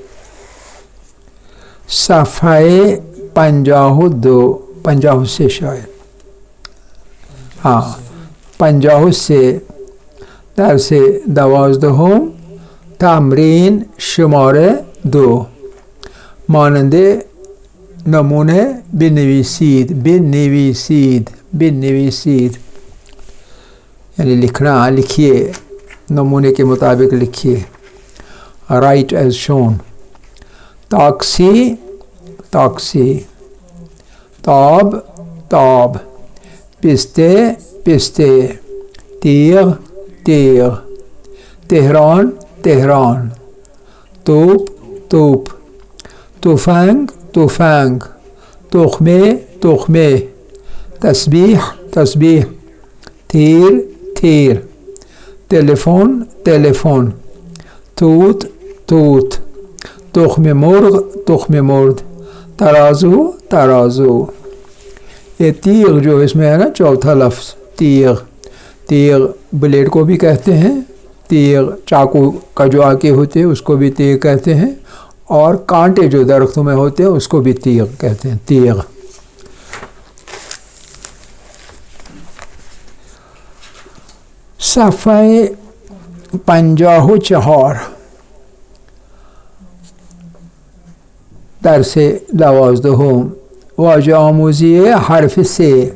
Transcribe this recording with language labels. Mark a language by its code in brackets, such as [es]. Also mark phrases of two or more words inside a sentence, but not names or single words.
[fa] صفحه 52 53 شاید 53 درس 12 تمرین شماره 2 ماننده نمونه بنویسید بنویسید بنویسید [ur] یعنی لکھنا لکھیے نمونے کے مطابق لکھیے. [en] write as shown. [fa] تاکسی تاکسی تاب تاب پستے پستے تیغ تیغ تہران تہران توپ توپ تفنگ تفنگ تخمے تخمے تسبیح تسبیح تیر تیر تلیفون تلیفون توت توت تخم مرغ تخم مرغ ترازو ترازو. [ur] یہ تیغ جو اس میں ہے نا چوتھا لفظ تیغ تیغ بلیڈ کو بھی کہتے ہیں تیغ چاقو کا جو آگے ہوتے ہیں اس کو بھی تیغ کہتے ہیں اور کانٹے جو درختوں میں ہوتے ہیں اس کو بھی تیغ کہتے ہیں تیغ. [fa] صفحه 54 درس 12 واژه آموزی حرف سه.